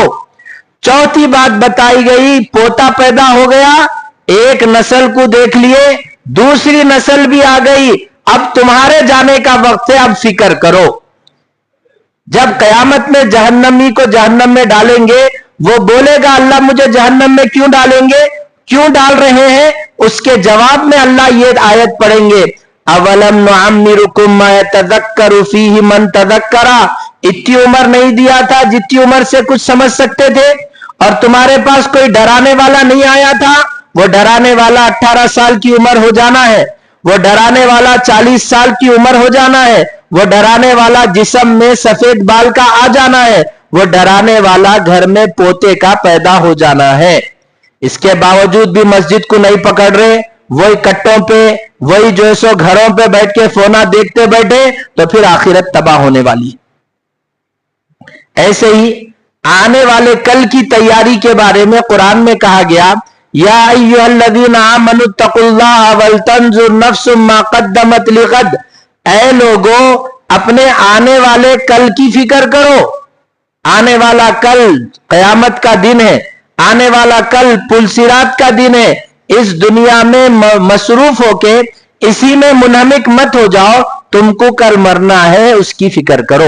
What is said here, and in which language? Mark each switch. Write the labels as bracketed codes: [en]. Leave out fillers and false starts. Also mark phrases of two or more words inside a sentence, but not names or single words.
[ur] چوتھی بات بتائی گئی، پوتا پیدا ہو گیا، ایک نسل کو دیکھ لیے، دوسری نسل بھی آ گئی، اب تمہارے جانے کا وقت ہے، اب فکر کرو. جب قیامت میں جہنمی کو جہنم میں ڈالیں گے، وہ بولے گا اللہ مجھے جہنم میں کیوں ڈالیں گے، کیوں ڈال رہے ہیں? اس کے جواب میں اللہ یہ آیت پڑھیں گے, [ar] أولم نعمركم ما يتذكر فيه من تذكر, [ur] اتنی عمر نہیں دیا تھا جتنی عمر سے کچھ سمجھ سکتے تھے. اور تمہارے پاس کوئی ڈرانے والا نہیں آیا تھا, وہ ڈرانے والا 18 سال کی عمر ہو جانا ہے, وہ ڈرانے والا 40 سال کی عمر ہو جانا ہے, وہ ڈرانے والا جسم میں سفید بال کا آ جانا ہے, وہ ڈرانے والا گھر میں پوتے کا پیدا ہو جانا ہے. اس کے باوجود بھی مسجد کو نہیں پکڑ رہے, وہی کٹوں پہ, وہی جو سو گھروں پہ بیٹھ کے فونا دیکھتے بیٹھے, تو پھر آخرت تباہ ہونے والی. ایسے ہی آنے والے کل کی تیاری کے بارے میں قرآن میں کہا گیا, [ar] یا ایھا الذین آمنوا اتقوا اللہ ولتنظر نفس ما قدمت لغد, [ur] اے لوگو اپنے آنے والے کل کی فکر کرو. آنے والا کل قیامت کا دن ہے, آنے والا کل پل صراط کا دن ہے. اس دنیا میں مصروف ہو کے اسی میں منہمک مت ہو جاؤ, تم کو کل مرنا ہے, اس کی فکر کرو.